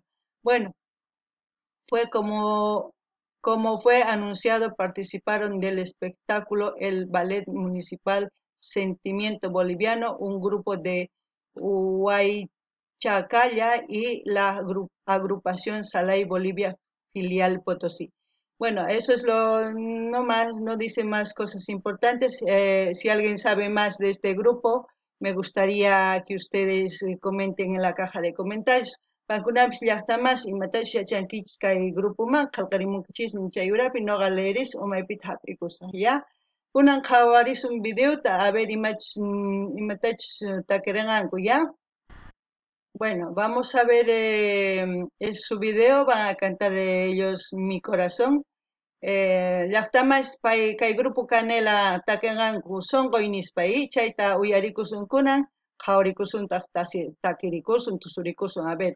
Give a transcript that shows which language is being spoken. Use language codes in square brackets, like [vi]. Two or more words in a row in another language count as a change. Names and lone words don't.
[es] Bueno, fue como fue anunciado, participaron del espectáculo el Ballet Municipal Sentimiento Boliviano, un grupo de Huaychacalla y la agrupación Salay Bolivia, filial Potosí. Bueno, eso es no dice más cosas importantes. Si alguien sabe más de este grupo, me gustaría que ustedes comenten en la caja de comentarios. [qu] Pankunapish llaqtamas imatash yachankichis kay grupoman qallqarimunkichismi chay urapi noqa leeris umaypita hap'ikusa, ¿ya? Kunan qhawarisun videota [es] a ver [qu] imatachus takirinqanku, ¿ya? [es] Bueno, vamos a ver su video, van a cantar ellos Mi Corazón. [qu] Llaqtamas kay grupo Canela takirinqanku sonqoy nispay, chayta uyarikusun kunan, qhawarikusun takirikusun, tusurikusun, [es] a ver.